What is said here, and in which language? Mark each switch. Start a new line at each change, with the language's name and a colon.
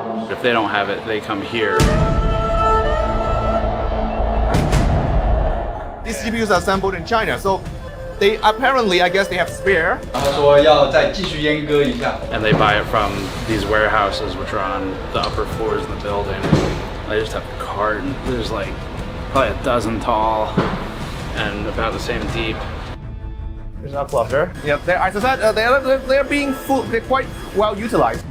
English: If they don't have it, they come here. These GPUs are assembled in China, so they apparently, I guess, they have spare.
Chinese: 他说要再继续阉割一下。
English: And they buy it from these warehouses, which are on the upper floors in the building. They just have a carton. There's like probably a dozen tall and about the same deep. There's a cluster. Yeah, as I said, they're being full. They're quite well utilized.